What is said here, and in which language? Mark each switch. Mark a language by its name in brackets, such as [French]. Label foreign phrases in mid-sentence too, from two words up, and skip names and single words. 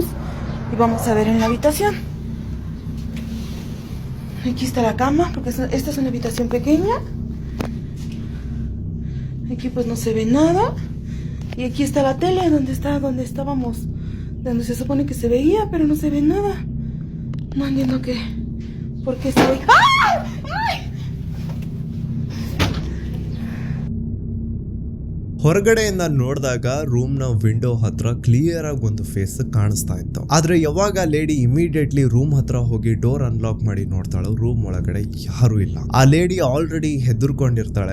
[Spanish] Y vamos a ver en la habitación. Aquí está la cama, porque esta es una habitación pequeña. Aquí pues no se ve nada. Y aquí está la tele, donde estábamos, donde se supone que se veía, pero no se ve nada. No entiendo por qué estoy... ¡Ah! ¡Ay! [Kannada] ಹೊರಗಡೆಯಿಂದ ನೋಡಿದಾಗ ರೂಮ್ ನ ವಿಂಡೋ ಹತ್ರ ಕ್ಲಿಯರ್ ಆಗಿ ಒಂದು ಫೇಸ್ ಕಾಣಿಸ್ತಾ ಇತ್ತು. ಆದ್ರೆ ಯಾವಾಗ [English] lady immediately room [Kannada] ಹತ್ರ ಹೋಗಿ [English] door unlock [Kannada] ಮಾಡಿ ನೋಡ್ತಾಳೆ, ರೂಮ್ ಒಳಗಡೆ ಯಾರು ಇಲ್ಲ. ಆ [English] lady already [Kannada] ಹೆದರ್ಕೊಂಡಿರ್ತಾಳೆ.